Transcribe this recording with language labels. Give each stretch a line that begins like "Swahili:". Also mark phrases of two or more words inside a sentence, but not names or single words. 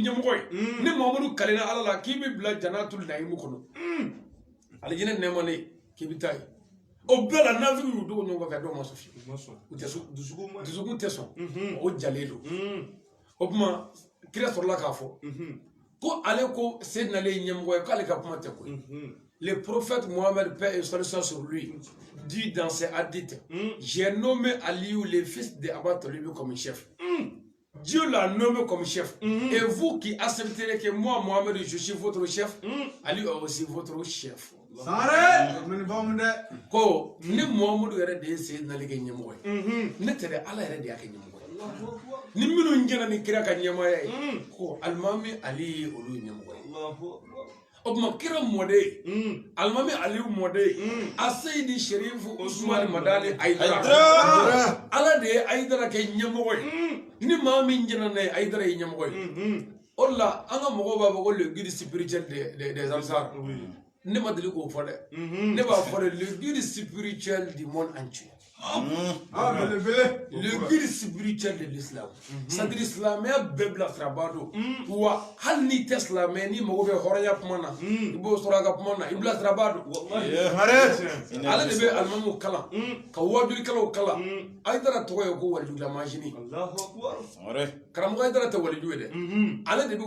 Bambara: ɲɛmɔgɔ ye ni Muhamadu kalenna ala la k'i bɛ bila Janatul Na'imu kɔnɔ alijinɛ nɛɛma ne k'i bɛ taa ye o bɛɛ la nafigiw y'u dogo ɲɔgɔn kan dɔw ma sɔn fiyewu u tɛ sɔn dusukun tɛ sɔn o jalen don o tuma kira sɔrɔla k'a fɔ ko ale ko Seyidina Ali ye ɲɛmɔgɔ ye k'ale ka kuma tɛ koyi
French: le prophète Mohammed paix et salut sur lui dit dans ses hadiths j'ai nommé Aliou le fils de Abba Talib comme chef. Dieu l'a nommé comme chef. Et vous qui accepterez que moi Mohammed je suis votre chef, Ali est aussi votre chef. Sare min bamde
Bambara: ko ni Muhammadu yɛrɛ de ye Seydina Ali kɛ ɲɛmɔgɔ ye ne tɛ dɛ Ala yɛrɛ de y'a kɛ ɲɛmɔgɔ ye ni minnu jɛna ni kira ka ɲɛmɔgɔya ye ko Alimami Ali ye olu ɲɛmɔgɔ ye o tuma kira mɔden Alimami Ali mɔden a Seydi Sherifu Usmani Madani Ayidara Ala de ye Ayidara kɛ ɲɛmɔgɔ ye ni maa min jɛna n'a ye Ayidara ye ɲɛmɔgɔ ye o la an ka mɔgɔw b'a fɔ ko
French: le guide spirituel des Ansar
Bambara: ne ma deli k'o fɔ dɛ ne b'a fɔ de
French: le guide spirituel du monde entier le guide spirituel de l'islam c'est-à-dire
Bambara: silamɛya bɛɛ bila siraba don wa hali n'i tɛ silamɛ n'i mago bɛ hɔrɔnya kuma na i b'o sɔrɔ a ka kuma na i bila siraba don ale de bɛ alimamuw kalan ka wajulikɛlaw kalan Ayidara tɔgɔ ye ko walijula manzini karamɔgɔ Ayidara tɛ waliju ye dɛ ale de bɛ